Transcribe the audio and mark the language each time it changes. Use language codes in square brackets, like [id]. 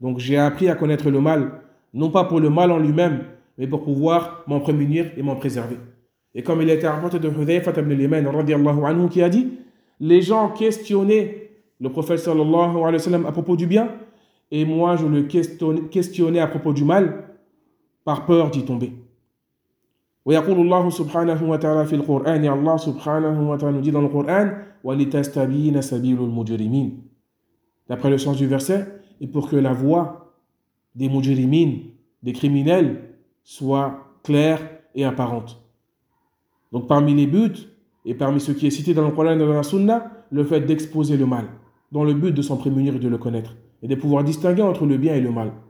[fr] Donc j'ai appris à connaître le mal, non pas pour le mal en lui-même, mais pour pouvoir m'en prémunir et m'en préserver. Et comme il a été rapporté de Hudhayfa ibn al-Yamān radiyallahu anhu qui a dit: les gens questionnaient le prophète sallallahu alayhi wa sallam à propos du bien, et moi je le questionnais à propos du mal par peur d'y tomber. [ar] ويقول الله سبحانه وتعالى في القرآن الله سبحانه وتعالى نجد القرآن ولتستبين سبيل المجرمين. [fr] D'après le sens du verset, et pour que la voie des mujrimin, des criminels, soit claire et apparente. Donc parmi les buts et parmi ce qui est cité dans le Coran et dans la Sunna, le fait d'exposer le mal dans le but de s'en prémunir et de le connaître et de pouvoir distinguer entre le bien et le mal.